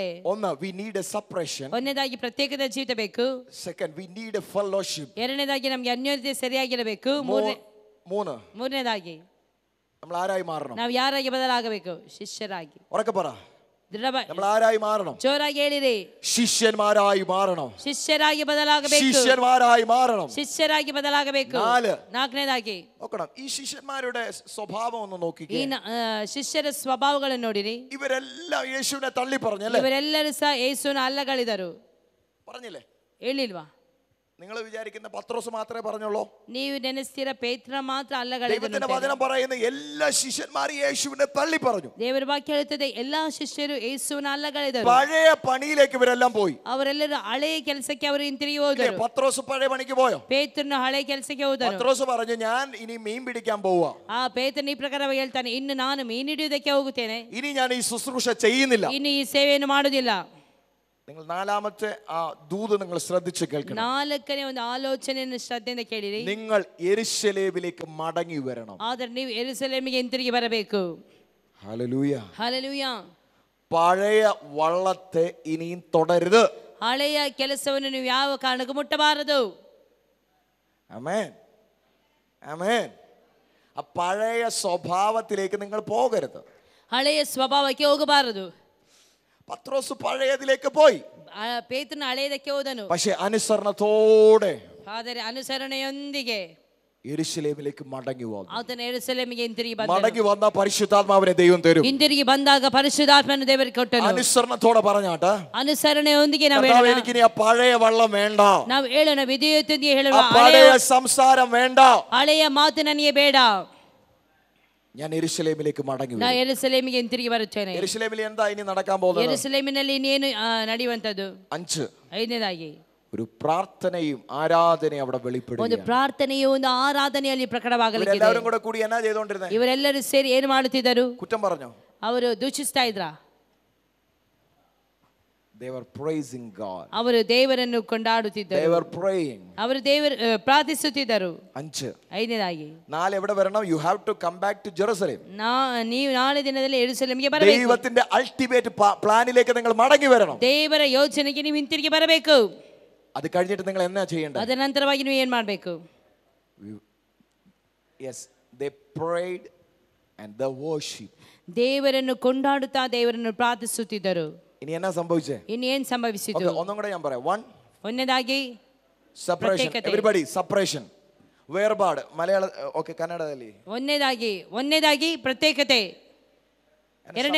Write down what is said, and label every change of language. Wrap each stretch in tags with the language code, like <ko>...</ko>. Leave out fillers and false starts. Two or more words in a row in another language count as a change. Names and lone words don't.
<ml>ഒന്ന്,</ml> <en>we need a separation.</en> <kn>ಒಂದನೇದಾಗಿ ಪ್ರತ್ಯೇಕದ ಜೀವಿತ ಬೇಕು.</kn> <en>Second, we need a fellowship.</en> <kn>ಎರಡನೇದಾಗಿ ನಮಗೆ ಅನ್ಯೋನ್ಯತೆ ಸರಿಯಾಗಿರಬೇಕು. ಮೂರನೇದಾಗಿ</kn> <ml>നമ്മൾ ആരായി മാറണം?</ml> <kn>ನಾವು ಯಾರಾಗಿ ಬದಲಾಗಬೇಕು? ಶಿಷ್ಯರಾಗಿ.</kn> <ml>ഉറക്കെ പറ. നമ്മൾ ആരായി മാറണം?</ml> <kn>ಜೋರಾಗಿ ಹೇಳಿರಿ.</kn> <ml>ಶಿಷ್ಯന്മാരായി മാറണം.</ml> <kn>ಶಿಷ್ಯರಾಗಿ ಬದಲಾಗಬೇಕು.</kn> <ml>ಶಿಷ್ಯന്മാരായി മാറണം.</ml> <kn>ಶಿಷ್ಯರಾಗಿ ಬದಲಾಗಬೇಕು. ನಾಲ್ಕನೇದಾಗಿ</kn> <ml>നോക്കണം, ഈ ശിഷ്യന്മാരുടെ സ്വഭാവം ഒന്ന് നോക്കിക്കേ.</ml> <kn>ಈ ಶಿಷ್ಯರ ಸ್ವಭಾವಗಳನ್ನು ನೋಡಿರಿ.</kn> <ml>ഇവരെല്ലാം യേശുവിനെ തള്ളി പറഞ്ഞല്ലേ?</ml> <kn>ಇವರೆಲ್ಲರೂ ಸಹ ಯೇಸುವಿನ ಅಲ್ಲಗಳಿದರು.</kn> <ml>പറഞ്ഞില്ലേ?</ml> <kn>ಹೇಳಿಲ್ವಾ?</kn> <ml>നിങ്ങൾ വിചാരിക്കുന്ന പത്രോസ് മാത്രമേ പറഞ്ഞുള്ളൂ?</ml> <kn>ನೀವು ನೆನೆಸ್ತೀರ ಪೇತ್ರ ಮಾತ್ರ ಅಲ್ಲ</kn> <ml>ദൈവത്തിന്റെ വചനം പറയുന്ന എല്ലാ ശിഷ്യന്മാരും യേശുവിനെ തള്ളി പറഞ്ഞു.</ml> <kn>ದೇವರ ವಾಕ್ಯ ಹೇಳುತ್ತದೆ ಎಲ್ಲಾ ಶಿಷ್ಯರು ಯೇಸುವಿನ ಅಲ್ಲಗಳೆದರು.</kn> <ml>പഴയ പണിയിലേക്ക് ഇവരെല്ലാം പോയി.</ml> <kn>ಅವರೆಲ್ಲರೂ ಹಳೆಯ ಕೆಲಸಕ್ಕೆ ಅವರು ಹಿಂತಿರುಗಿ ಹೋದರು.</kn> <ml>പത്രോസ് പഴയ പണിക്ക് പോയോ?</ml> <kn>ಪೇತ್ರನು ಹಳೆಯ ಕೆಲಸಕ್ಕೆ ಹೋದನು.</kn> <ml>പത്രോസ് പറഞ്ഞു, ഞാൻ ഇനി മീൻ പിടിക്കാൻ പോവാ.</ml> <kn>ಆ ಪೇತ್ರನು ಈ ಪ್ರಕಾರವಾಗಿ ಹೇಳ್ತಾನೆ, ಇನ್ನು ನಾನು ಮೀನು ಹಿಡಿಯುವುದಕ್ಕೆ ಹೋಗುತ್ತೇನೆ,</kn> <ml>ഇനി ഞാൻ ഈ ശുശ്രൂഷ ചെയ്യുന്നില്ല,</ml> <kn>ಇನ್ನು ಈ ಸೇವೆಯನ್ನು ಮಾಡುವುದಿಲ್ಲ.</kn> <ml>നിങ്ങൾ നാലാമത്തെ ആ ദൂത് നിങ്ങൾ ശ്രദ്ധിച്ച് കേൾക്കണം.</ml> <kn>ನಾಲ್ಕನೇ ಒಂದು ಆಲೋಚನೆಯನ್ನು ಶ್ರದ್ಧೆಯಿಂದ ಕೇಳಿರಿ.</kn> <ml>നിങ്ങൾ യെരൂശലേമിലേക്ക് മടങ്ങി വരണം.</ml> <kn>ಆದರೆ ನೀವು ಯೆರೂಸಲೇಮಿಗೆ ಹಿಂತಿರುಗಿ ಬರಬೇಕು.</kn> <ml>ഹല്ലേലൂയ,</ml> <kn>ಹಲ್ಲೆಲೂಯ.</kn> <ml>പഴയ വള്ളത്തെ ഇനിയും തുടരുത്.</ml> <kn>ಹಳೆಯ ಕೆಲಸವನ್ನು ನೀವು ಯಾವ ಕಾರಣಕ್ಕೂ ಮುಟ್ಟಬಾರದು.</kn> <ml>ആമേൻ, ആമേൻ. ആ പഴയ സ്വഭാവത്തിലേക്ക് നിങ്ങൾ പോകരുത്.</ml> <kn>ಹಳೆಯ ಸ್ವಭಾವಕ್ಕೆ ಹೋಗಬಾರದು.</kn> <ml>പത്രോസ് പഴയതിലേക്ക് പോയി,</ml> <kn>ಪೇತ್ರನು ಹಳೆಯದಕ್ಕೆ ಹೋದನು.</kn> <ml>പക്ഷെ അനുസരണത്തോടെ</ml> <kn>ಆದರೆ ಅನುಸರಣೆಯೊಂದಿಗೆ</kn> <ml>യെരൂശലേമിലേക്ക് മടങ്ങി വന്നു.</ml> <kn>ಆತನ ಯೆರೂಸಲೇಮಿಗೆ ಹಿಂತಿರುಗಿ ಬಂದನು.</kn> <ml>മടങ്ങി വന്ന പരിശുദ്ധാത്മാവിനെ ദൈവം തരും.</ml> <kn>ಹಿಂತಿರುಗಿ ಬಂದಾಗ ಪರಿಶುದ್ಧಾತ್ಮನ ದೇವರು ಕೊಟ್ಟನು.</kn> <ml>അനുസരണത്തോടെ പറഞ്ഞാട്ടെ,</ml> <kn>ಅನುಸರಣೆಯೊಂದಿಗೆ ನಾವು</kn> <ml>കർത്താവേ, എനിക്കിനി ആ പഴയ വള്ളം വേണ്ട,</ml> <kn>ನಾವು ಹೇಳೋಣ, ವಿಧೇಯತೆಯೊಂದಿಗೆ ಹೇಳುವ,</kn> <ml>ആ പഴയ സംസാരം വേണ്ട,</ml> <kn>ಹಳೆಯ ಮಾತು ನನಗೆ ಬೇಡ,</kn> <ml>ഞാൻ യെരൂശലേമിലേക്ക് മടങ്ങി</ml> <kn>ನಾ</kn> <ml>വരും.</ml> <kn>ಯೆರೂಸಲೇಮಿಗೆ ಹಿಂತಿರುಗಿ ಬರುತ್ತೇನೆ.</kn> <ml>യെരൂശലേമിൽ എന്താ ഇനി നടക്കാൻ പോകുന്നത്?</ml> <kn>ಯೆರೂಸಲೇಮಿನಲ್ಲಿ ಇನ್ನೇನು ನಡೆಯುವಂತದ್ದು? 5, ಐದನೇದಾಗಿ</kn> <ml>ഒരു പ്രാർത്ഥനയും ആരാധനയും അവിടെ</ml> <kn>ಒಂದು</kn> <ml>വെളിപ്പെടുകയാണ്.</ml> <kn>ಪ್ರಾರ್ಥನೆಯು ಒಂದು ಆರಾಧನೆಯಲ್ಲಿ ಪ್ರಕಟವಾಗಲಿದೆ.</kn> <ml>എല്ലാവരും കൂടെ കൂടി എന്നാ ചെയ്തോണ്ടിരുന്നേ?</ml> <kn>ಇವರೆಲ್ಲರೂ ಸೇರಿ ಏನು ಮಾಡುತ್ತಿದ್ದರು?</kn> <ml>കുറ്റം പറഞ്ഞോ?</ml> <kn>ಅವರು ದೂಷಿಸ್ತಾ ಇದ್ರ?</kn> <en>They were praising God.</en> <kn>ಅವರು ದೇವರನ್ನು ಕೊಂಡಾಡುತ್ತಿದ್ದರು.</kn> <en>They were praying.</en> <kn>ಅವರು ಪ್ರಾರ್ಥಿಸುತ್ತಿದ್ದರು. 5. ಐದನೇದಾಗಿ</kn> <ml>4 എവിടെ വരണം?</ml> <en>You have to come back to Jerusalem.</en> <kn>ನೀವು ನಾಳೆ ದಿನದಲ್ಲಿ ಯೆರೂಸಲೇಮಿಗೆ ಬರಬೇಕು.</kn> <ml>ദൈവത്തിന്റെ</ml> <en>ultimate plan</en> <ml>നിങ്ങൾ മടങ്ങി വരണം.</ml> <kn>ದೇವರ ಯೋಜನೆಗೆ ನೀವು ಹಿಂತಿರುಗಿ ಬರಬೇಕು.</kn> <ml>അത് കഴിഞ്ഞിട്ട് നിങ്ങൾ എന്നാ ചെയ്യേണ്ടത്?</ml> <kn>ಅದರ ನಂತರವಾಗಿ ನೀವು ಏನು ಮಾಡಬೇಕು?</kn> <en>Yes, they prayed and they worship.</en> <kn>ದೇವರನ್ನು ಕೊಂಡಾಡುತ್ತಾ ದೇವರನ್ನು ಪ್ರಾರ್ಥಿಸುತ್ತಿದ್ದರು.</kn> <ml>ഇനി എന്നാ സംഭവിച്ചേ?</ml> <kn>ಇನ್ನೇನು ಸಂಭವಿಸಿತು?</kn> <ml>ഒന്നും കൂടെ ഞാൻ പറയാം. 1,</ml> <kn>ಒಂದನೇದಾಗಿ</kn> <en>separation. Everybody, separation.</en> <ml>വേർപാട്. മലയാള ഓക്കേ, കന്നഡದಲ್ಲಿ</ml> <kn>ಒಂದನೇದಾಗಿ ಪ್ರತ್ಯೇಕತೆ. ಎರಡನೇ</kn>